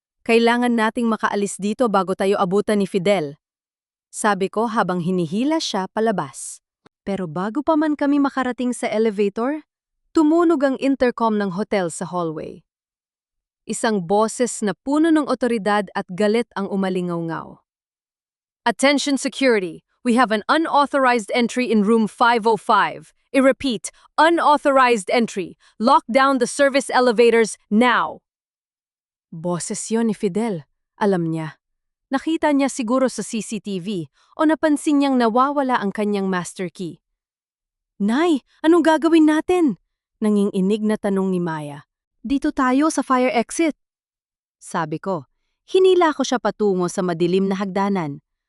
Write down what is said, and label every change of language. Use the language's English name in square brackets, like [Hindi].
[Filipino] Kailangan nating makaalis dito bago tayo abutan ni Fidel. Sabi ko habang hinihila siya palabas. Pero bago pa man kami makarating sa elevator, tumunog ang intercom ng hotel sa hallway. Isang boses na puno ng otoridad at galit ang umalingaw-ngaw. [English] Attention security, we have an unauthorized entry in room 505. I repeat, unauthorized entry. Lock down the service elevators now. [Filipino] Boses yon ni Fidel. Alam niya. Nakita niya siguro sa CCTV o napansin niyang nawawala ang kanyang master key. Nay, anong gagawin natin? Nanginginig na tanong ni Maya. Dito tayo sa fire exit. Sabi ko, hinila ko siya patungo sa madilim na hagdanan.